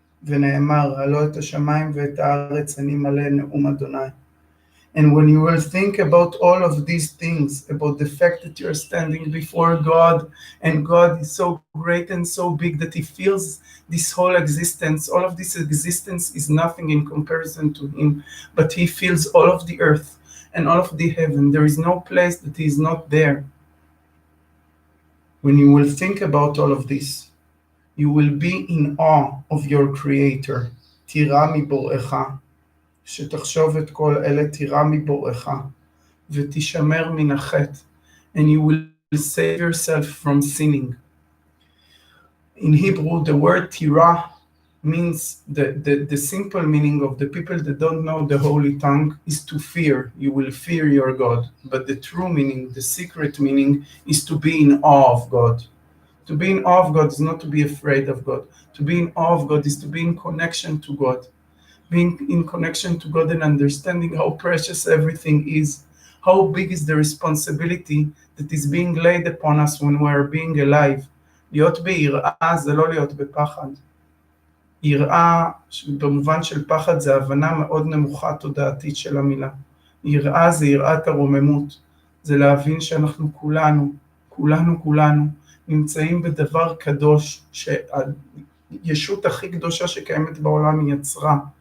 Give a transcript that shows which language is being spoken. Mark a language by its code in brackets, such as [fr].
[he] ונאמר, הלא את השמיים ואת הארץ אני מלא נאום אדוני. [en] And when you will think about all of these things, about the fact that you're standing before God, and God is so great and so big that he feels this whole existence, all of this existence is nothing in comparison to him, but he feels all of the earth and all of the heaven. There is no place that he is not there. When you will think about all of this, you will be in awe of your Creator. [he] תירא מבוראך, שתחשוב את כל אלה תירא מבוראך, ותשמר מן החטא, [en] and you will save yourself from sinning. In Hebrew, the word tira means the simple meaning of the people that don't know the holy tongue is to fear. You will fear your God. But the true meaning, the secret meaning, is to be in awe of God. To be in awe of God is not to be afraid of God. To be in awe of God is to be in connection to God. Being in connection to God and understanding how precious everything is. How big is the responsibility that is being laid upon us when we are being alive. [he] להיות ביראה זה לא להיות בפחד. יראה במובן של פחד זה הבנה מאוד נמוכה תודעתית של המילה. יראה זה יראת הרוממות. זה להבין שאנחנו כולנו נמצאים בדבר קדוש שהישות הכי קדושה שקיימת בעולם יצרה.